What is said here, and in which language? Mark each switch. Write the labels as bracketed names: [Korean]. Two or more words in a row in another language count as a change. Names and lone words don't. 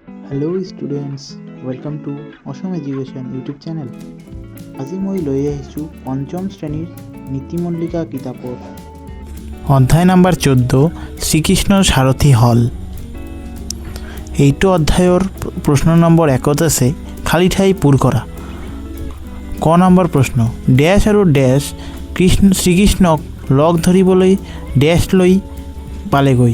[English] Hello students, welcome to Assam Education YouTube channel. [Assamese] আজি মই লৈ আহিছোঁ পঞ্চম শ্ৰেণীৰ নীতিমল্লিকা কিতাপৰ অধ্যায় নম্বৰ 14 শ্ৰীকৃষ্ণৰ সাৰথী হল। এইটো অধ্যায়ৰ প্ৰশ্ন নম্বৰ 1 আছে খালি ঠাই পূৰ কৰা। ক নম্বৰ প্ৰশ্ন, ডেশ আৰু ডেশ শ্ৰীকৃষ্ণক লগ ধৰিবলৈ ডেশ লৈ পালেগৈ।